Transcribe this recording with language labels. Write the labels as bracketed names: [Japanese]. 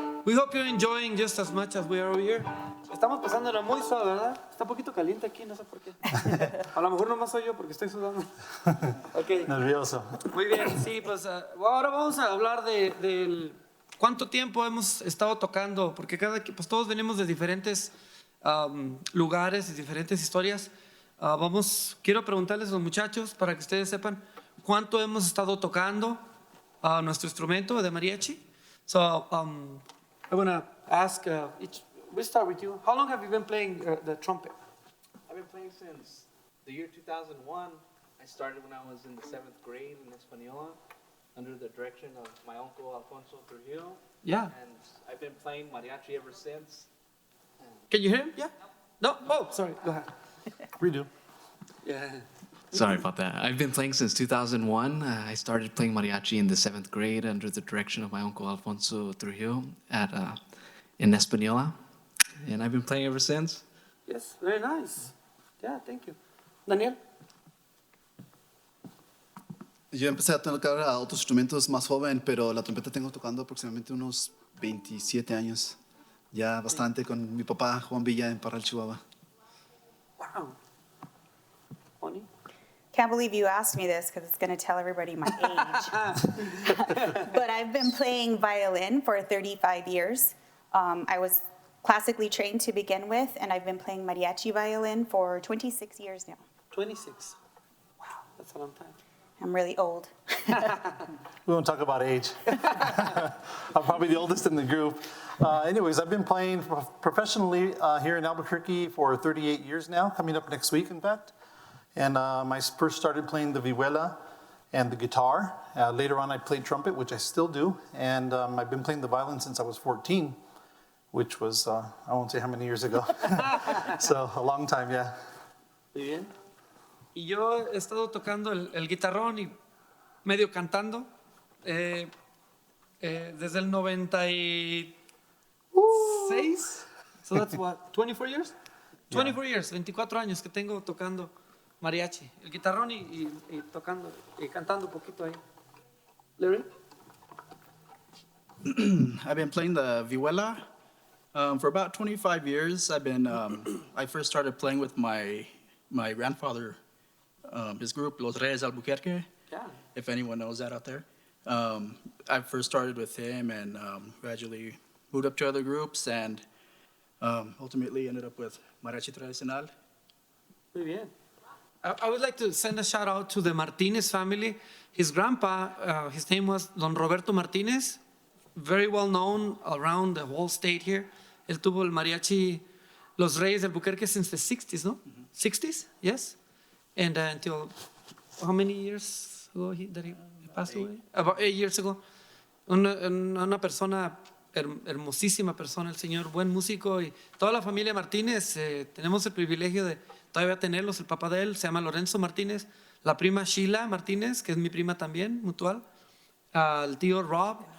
[English] We hope you're enjoying just as much as we are over here. [Spanish] Estamos pasándola muy suave, ¿verdad? Está un poquito caliente aquí, no sé por qué. A lo mejor nomás soy yo porque estoy sudando. [English] Okay. [Spanish] Nervioso. Muy bien, sí, pues ahora vamos a hablar de cuánto tiempo hemos estado tocando, porque pues todos venimos de diferentes lugares y diferentes historias. Quiero preguntarles a los muchachos para que ustedes sepan cuánto hemos estado tocando nuestro instrumento de mariachi. [English] So I want to ask we'll start with you. How long have you been playing the trumpet? I've been playing since the year 2001. I started when I was in the 7th grade in Española under the direction of my uncle Alfonso Trujillo. Yeah. And I've been playing mariachi ever since. Can you hear him? Yeah? No? Oh, sorry. Go ahead. Redo. Yeah. Sorry about that. I've been playing since 2001. I started playing mariachi in the 7th grade under the direction of my uncle Alfonso Trujillo in Española. And I've been playing ever since. Yes, very nice. Yeah, thank you. Daniel? [Spanish] Yo empecé a tocar a otros instrumentos más joven, pero la trompeta tengo tocando aproximadamente unos 27 años. Ya bastante con mi papá, Juan Villa, en Parral, Chihuahua. [English] Wow. Bonnie? Can't believe you asked me this because it's going to tell everybody my age. But I've been playing violin for 35 years. I was classically trained to begin with, and I've been playing mariachi violin for 26 years now. 26. Wow, that's a long time. I'm really old. We won't talk about age. I'm probably the oldest in the group. Anyways, I've been playing professionally here in Albuquerque for 38 years now, coming up next week, in fact. And I first started playing the vihuela and the guitar. Later on, I played trumpet, which I still do. And I've been playing the violin since I was 14, which was, I won't say how many years ago. So, a long time, yeah. [Spanish] Muy bien. Y yo he estado tocando el guitarrón y medio cantando desde el 96. [English] So that's what, 24 years? 24 years, [Spanish] 24 años que tengo tocando mariachi. El guitarrón y tocando y cantando un poquito ahí. [English] Larry? I've been playing the vihuela for about 25 years. I first started playing with my grandfather, his group, Los Reyes Albuquerque, Yeah. if anyone knows that out there. I first started with him and gradually moved up to other groups and ultimately ended up with Mariachi Tradicional. [Spanish] Muy bien. [English] I would like to send a shout out to the Martinez family. His grandpa, his name was Don Roberto Martinez, very well known around the whole state here. [Spanish] Él tuvo el mariachi Los Reyes del Albuquerque [English] since the 60s, [Spanish] no? [English] 60s, yes. And until how many years ago that he passed away? About 8 years ago. [Spanish] Una persona, hermosísima persona, el señor, buen músico, y toda la familia Martínez, tenemos el privilegio de todavía tenerlos. El papá de él se llama Lorenzo Martínez, la prima Sheila Martínez, que es mi prima también, mutual, el tío Rob.